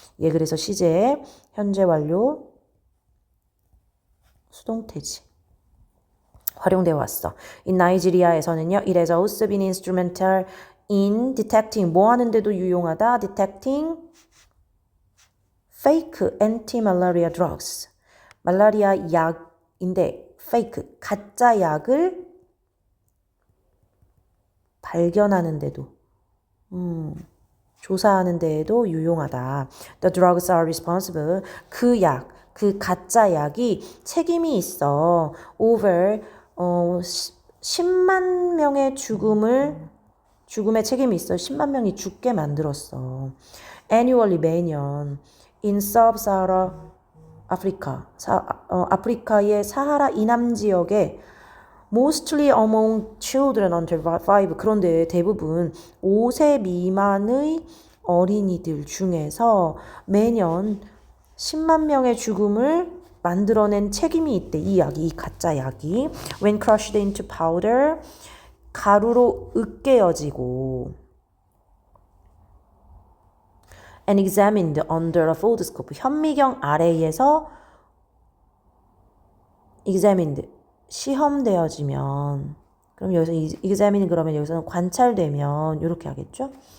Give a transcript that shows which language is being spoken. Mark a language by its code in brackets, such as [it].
[ko] 예, 그래서 시제, 현재 완료, 수동태지. 활용되어 왔어. [en] In 나이지리아에서는요, it has also been instrumental in detecting, [ko] 뭐 하는데도 유용하다, [en] detecting fake anti-malaria drugs. [ko] 말라리아 약인데, fake, 가짜 약을 발견하는 데도, 조사하는 데에도 유용하다. [en] The drugs are responsible. [ko] 그 약, 그 가짜 약이 책임이 있어. Over 10만 명의 죽음의 책임이 있어. 10만 명이 죽게 만들었어. [en] Annually 매년 in Sub-Sahara Africa, [ko] 아프리카의 사하라 이남 지역에 [en] mostly among children under 5. [ko] 그런데 대부분 5세 미만의 어린이들 중에서 매년 10만 명의 죽음을 만들어낸 책임이 있대. 이 약이, 이 가짜 약이. [en] When crushed into powder, [ko] 가루로 으깨어지고 [en] and examined under a foldscope, [ko] 현미경 아래에서 examined, 시험되어지면, 그럼 여기서 examine 그러면 여기서는 관찰되면 이렇게 하겠죠?